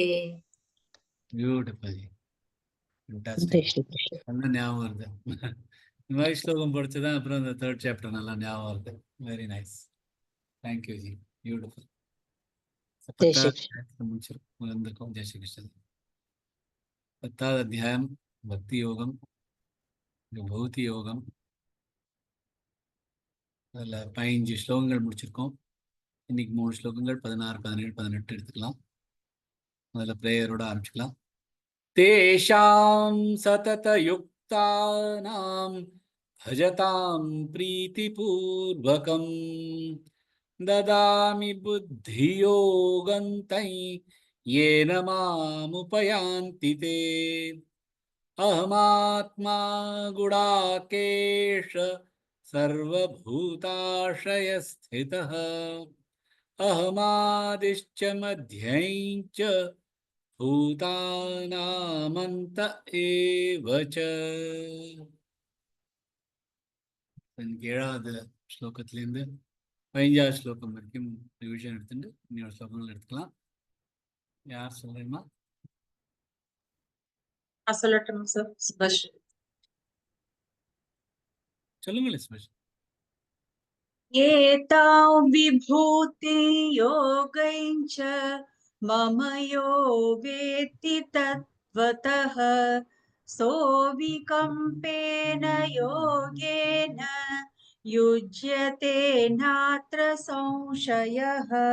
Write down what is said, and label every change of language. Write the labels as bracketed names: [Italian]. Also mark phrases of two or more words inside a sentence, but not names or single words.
[English] பியூட்டிஃபுல். [Sanskrit] जय [English] ஃபேண்டாஸ்டிக். [Sanskrit] श्री कृष्ण [Tamil] நல்லா ஞாபகம் வருது. இந்த மாதிரி ஸ்லோகம் படிச்சுதான் அப்புறம் இந்த [English] third chapter [Tamil] நல்லா ஞாபகம் வருது. [English] Very nice. Thank you ji. Beautiful. [Sanskrit] जय श्री कृष्ण [Tamil] முடிச்சிருக்கோம். வந்திருக்கோம். ஜெய் ஸ்ரீ கிருஷ்ணன். 10வது அத்தியாயம் பக்தி யோகம், விபூதி யோகம். அதில் 15 ஸ்லோகங்கள் முடிச்சிருக்கோம். இன்னைக்கு 3 ஸ்லோகங்கள் 16, 17, 18 எடுத்துக்கலாம். முதல்ல பிரேயரோட ஆரம்பிச்சுக்கலாம். [Sanskrit] तेषां सततयुक्तानां भजतां प्रीतिपूर्वकम् ददामि बुद्धियोगं तं येन मामुपयान्ति ते अहमात्मा गुडाकेश सर्वभूताशयस्थितः अहमादिश्च मध्यञ्च भूतानामन्त एव च. [Tamil] ஏழாவது ஸ்லோகத்திலேருந்து 15வது ஸ்லோகம் வரைக்கும் ரிவிஷன் எடுத்துட்டு இன்னொரு ஸ்லோகங்கள் எடுத்துக்கலாம். யார் சொல்றீங்களா? சொல்லட்டும் சார். சுபாஷ். சொல்லுங்களேன் சுபாஷ். [Sanskrit] एतां विभूति योगैश्च मम यो वेत्ति तत्त्वतः सोऽविकम्पेन योगेन युज्यते नात्र संशयः